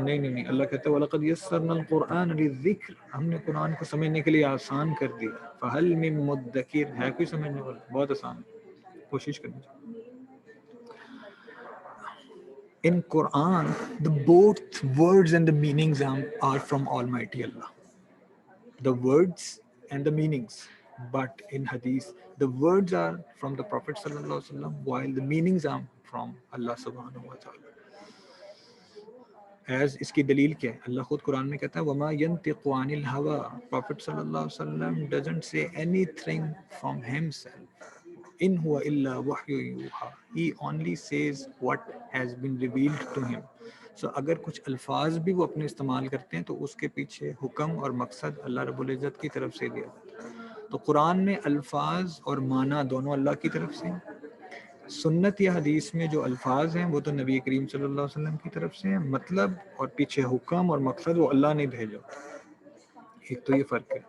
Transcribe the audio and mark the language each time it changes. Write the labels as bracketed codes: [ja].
[ur] نہیں, اللہ کہتا ہے [ar] وَلَقَدْ يَسَّرْنَا الْقُرْآنَ لِلذِّكْرِ, [ur] ہم نے قرآن کو سمجھنے کے لیے آسان کر دیا. [ar] فَهَلْ مِن مُدَّكِرٍ, [ur] ہے کوئی سمجھنے والا؟ بہت آسان ہے, کوشش کرنی چاہیے. [en] In Quran, the both words and the meanings are from Almighty Allah. The words and the meanings. But in Hadith, the words are from the Prophet sallallahu alaihi wasallam, while the meanings are from Allah subhanahu wa ta'ala. [ur] As اس کی دلیل کیا ہے؟ اللہ خود قرآن میں کہتا ہے [ar] وَمَا يَنْتِقُ عَنِ الْهَوَىٰ, [en] Prophet sallallahu alaihi wasallam doesn't say anything from himself. [ar] In huwa illa wahyu yuha, [en] he only says what has been revealed to him. [ur] So اگر کچھ الفاظ بھی وہ اپنے استعمال کرتے ہیں تو اس کے پیچھے حکم اور مقصد اللہ رب العزت کی طرف سے دیا جاتا ہے. تو قرآن میں الفاظ اور معنی دونوں اللہ کی طرف سے ہیں. سنت یا حدیث میں جو الفاظ ہیں وہ تو نبی کریم صلی اللہ علیہ وسلم کی طرف سے ہیں, مطلب اور پیچھے حکم اور مقصد وہ اللہ نے بھیجا. ایک تو یہ فرق ہے.